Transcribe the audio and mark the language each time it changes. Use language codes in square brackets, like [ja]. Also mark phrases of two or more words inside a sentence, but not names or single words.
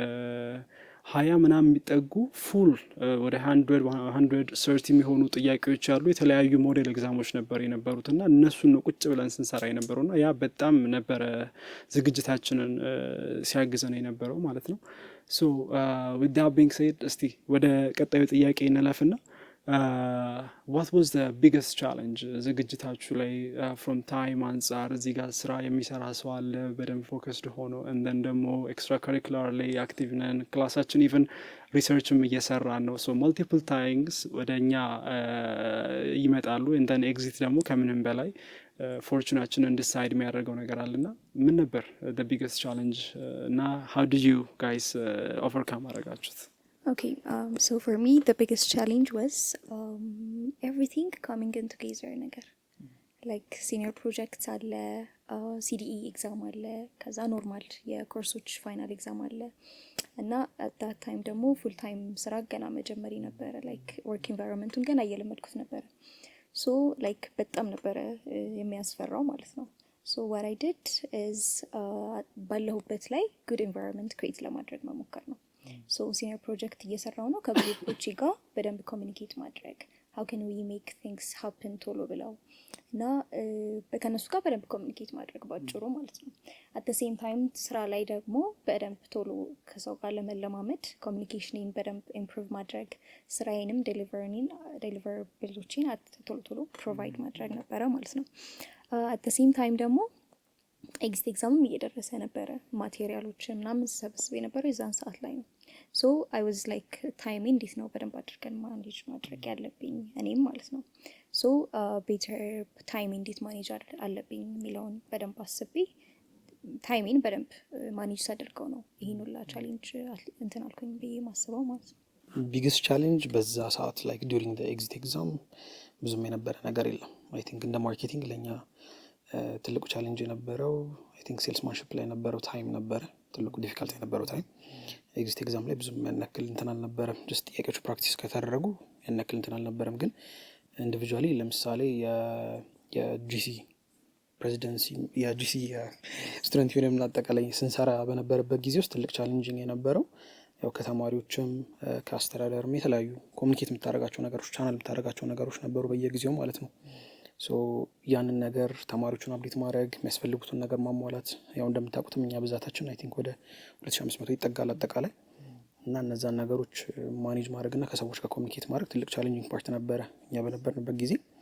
[am] 20 ምናምን የሚጠጉ ፉል ወደ 130 የሚሆኑ ጥያቄዎች ያሉ የተለያዩ [en] model examኦች [am] ነበር የነበሩትና እነሱን ነው ቁጭ ብለን ስንሰራ የነበረውና ያ በጣም ነበረ ዝግጅታችንን ሲያግዘን የነበረው ማለት ነው። ሶ [en] with that being said [am] እስቲ ወደ ቀጣዩ ጥያቄ እንለፍና [en] what was the biggest challenge [am] ዝግጅታችሁ ላይ [en] from time [am] አንጻር እዚህ ጋር ስራ የሚሰራ ሰው አለ በደንብ ፎከስድ ሆኖ [en] and then [am] ደግሞ [en] extra curricular [am] ላይ አክቲቭ ነን ክላሳችን [en] even researchም [am] እየሰራን ነው [en] so multiple times [am] ወደኛ ይመጣሉ [en] and then [am] ኤግዚት ደግሞ ከምንም በላይ ፎርቹናችንን ዲሳይድ የሚያደርገው ነገር አለና ምን ነበር [en] the biggest challenge [am] እና [en] how did you guys overcome [am] አደረጋችሁት? [en] Okay, so for me the biggest challenge was everything coming in together ነገር like senior projects አለ CDE exam [am] አለ ከዛ [en] ኖርማል የኮርሶች final exam [am] አለ እና [en] at that time ደግሞ full time [am] ስራ ገና መጀመሪ ነበር [en] like work environment-ን [am] ገና እየለመድኩት ነበር [en] so like [am] በጣም ነበር የሚያስፈራው ማለት ነው [en] so what I did is [am] ባለሁበት ላይ [en] good environment create [am] ለማድረግ መሞከር ነው [en] so senior project [am] እየሰራው ነው ከግሩፖች ጋር በደንብ ኮሚኒኬት ማድረግ [en] how can we make things happen [am] ቶሎ ብለው እና በከነሱ ጋር በደንብ ኮሚኒኬት ማድረግ ባጭሩ ማለት ነው [en] at the same time [am] ስራ ላይ ደግሞ በደንብ ቶሎ ከሰው ጋር ለመለማመድ ኮሚኒኬሽንን በደንብ ኢምፕሩቭ ማድረግ ስራዬንም ዴሊቨራብሎችን ቶሎ ፕሮቫይድ ማድረግ ነበረ ማለት ነው [en] at the same time [am] ደግሞ [en] exit examም [am] እየደረሰ ነበረ ማቴሪያሎችን ምናምን ሰብስቤ ነበር የዛን ሰዓት ላይ ነው [en] so I was like time [am] እንዴት ነው በደንብ አድርገን ማኔጅ ማድረግ ያለብኝ እኔም ማለት ነው [en] so better time [am] እንዴት ማኔጅ አለብኝ የሚለውን በደንብ አስቤ ታይሜን በደንብ ማኔጅ ሳደርገው ነው ይሄን ሁላ ቻሌንጅ እንትን አልኩኝ ብዬ ማስበው ማለት ነው [en] biggest challenge [am] በዛ ሰዓት [en] like during the exit exam [am] ብዙም የነበረ ነገር የለም [en] I think [am] እንደ ማርኬቲንግ ለኛ ትልቁ ቻሌንጅ የነበረው [en] I think salesmanship [am] ላይ የነበረው ታይም ነበረ ትልቁ ዲፊካልቲ የነበረው [en] time exit exam [am] ላይ ብዙም ያነክል እንትን አልነበረም ጀስት ጥያቄዎች ፕራክቲስ ከተደረጉ ያነክል እንትን አልነበረም ግን ኢንዲቪጁዋሊ ለምሳሌ የጂሲ ፕሬዚደንሲ የጂሲ [en] student union [am] አጠቃላይ ስንሰራ በነበረበት ጊዜ ውስጥ ትልቅ ቻሌንጂንግ የነበረው ያው ከተማሪዎችም ከአስተዳደርም የተለያዩ ኮሚኒኬት የምታደርጋቸው ነገሮች ቻናል የምታደርጋቸው ነገሮች ነበሩ በየጊዜው ማለት ነው ሶ ያንን ነገር ተማሪዎችን አፕዴት ማድረግ የሚያስፈልጉትን ነገር ማሟላት ያው እንደምታውቁት እኛ ብዛታችን [en] I think [am] ወደ 2500 ይጠጋል አጠቃላይ እና እነዛን ነገሮች ማኔጅ ማድረግና ከሰዎች ጋር ኮሚኒኬት ማድረግ ትልቅ [en] challenging part [am] ነበረ እኛ በነበርንበት ጊዜ